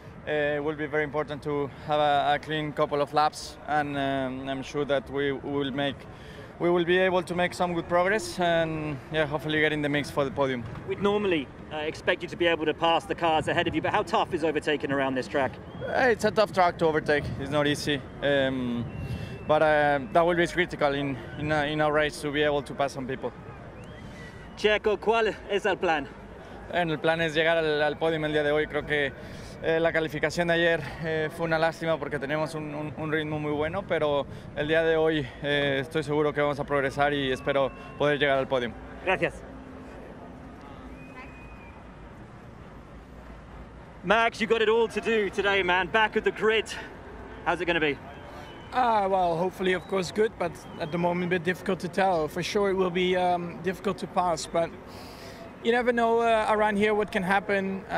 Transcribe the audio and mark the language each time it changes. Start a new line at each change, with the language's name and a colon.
English: It will be very important to have a clean couple of laps, and I'm sure that we will be able to make some good progress, and yeah, hopefully get in the mix for the podium. We'd normally expect you to be able to pass the cars ahead of you, but how tough is overtaking around this track? It's a tough track to overtake. It's not easy. But that will be critical in our race to be able to pass some people.
Spanish: Checo, ¿cuál es el plan? El plan es llegar al podio el día de hoy. Creo que la calificación de ayer fue una lástima porque tenemos un ritmo muy bueno, pero el día de hoy estoy seguro que vamos a progresar y espero poder llegar al podio. Gracias.
English: Max, you got it all to do today, man. Back at the grid. How's it going to be? Well, hopefully, of course, good, but at the moment, a bit difficult to tell. For sure, it will be difficult to pass, but you never know around here what can happen.